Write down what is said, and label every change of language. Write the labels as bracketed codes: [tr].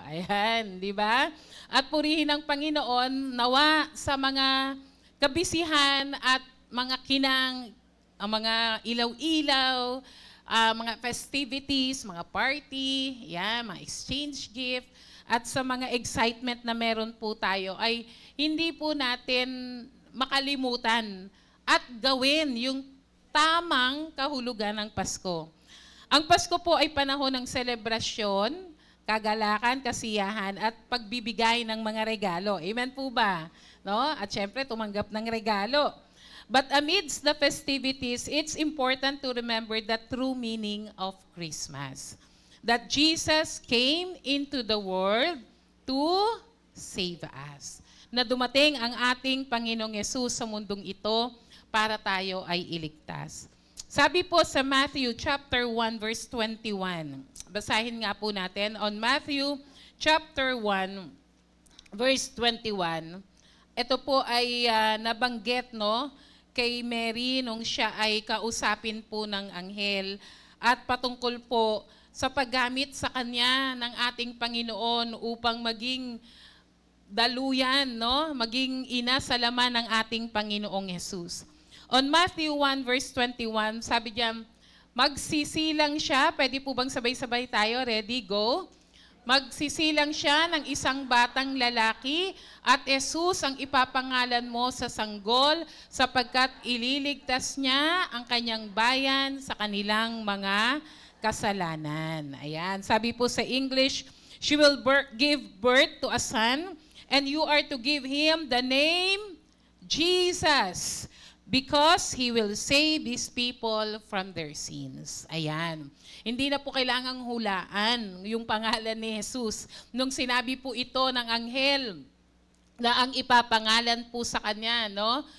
[tl] Ayan, di ba? At purihin ng Panginoon, nawa sa mga kabisihan at mga kinang, ang mga ilaw-ilaw, mga festivities, mga party, mga exchange gift, at sa mga excitement na meron po tayo, ay hindi po natin makalimutan at gawin yung tamang kahulugan ng Pasko. Ang Pasko po ay panahon ng selebrasyon, kagalakan, kasiyahan, at pagbibigay ng mga regalo. Amen po ba? No? At syempre, tumanggap ng regalo. [en] But amidst the festivities, it's important to remember the true meaning of Christmas. That Jesus came into the world to save us. [tl] Na dumating ang ating Panginoong Yesus sa mundong ito para tayo ay iligtas. Sabi po sa Matthew chapter 1 verse 21. Basahin nga po natin on Matthew chapter 1 verse 21. Ito po ay nabanggit, no, kay Mary nung siya ay kausapin po ng anghel at patungkol po sa paggamit sa kanya ng ating Panginoon upang maging daluyan, no? Maging ina sa laman ng ating Panginoong Yesus. On Matthew 1 verse 21, sabi diyan, magsisilang siya, pwede po bang sabay-sabay tayo? [en] Ready, go? [tl] Magsisilang siya ng isang batang lalaki at Jesus ang ipapangalan mo sa sanggol sapagkat ililigtas niya ang kanyang bayan sa kanilang mga kasalanan. Ayan. Sabi po sa English, [en] she will give birth to a son and you are to give him the name Jesus because he will save his people from their sins. [tl] Ayan. Hindi na po kailangang hulaan yung pangalan ni Jesus. Nung sinabi po ito ng anghel na ang ipapangalan po sa kanya, no?